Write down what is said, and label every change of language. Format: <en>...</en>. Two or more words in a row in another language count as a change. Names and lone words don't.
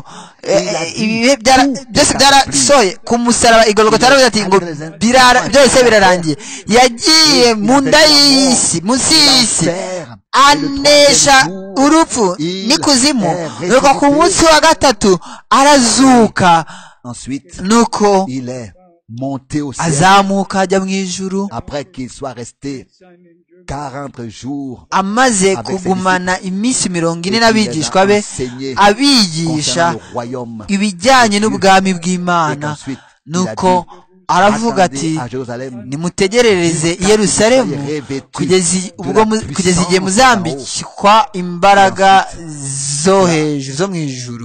<rw>Ibihe byose byarasohoye ku musaraba i Golgotha. Aravuze ati ngo byose birarangiye. Yagiye mu nda y'isi, munsi y'isi, anesha urupfu n'ikuzimu, nuko ku munsi wa gatatu arazuka</rw> <fr>Ensuite,</fr> <rw>nuko</rw> <fr>il est monté au ciel</fr> <rw>azamuka ajya mu ijuru</rw> <fr>après qu'il soit resté 40 jours</fr> <rw>amaze kugumana iminsi 40 n'abigishwa be abigisha ibijyanye n'ubwami bw'Imana. Nuko aravuga ati nimutegerereze i Yerusalemu kugeza igihe muzambikwa imbaraga zo hejuru zo mu ijuru.</rw>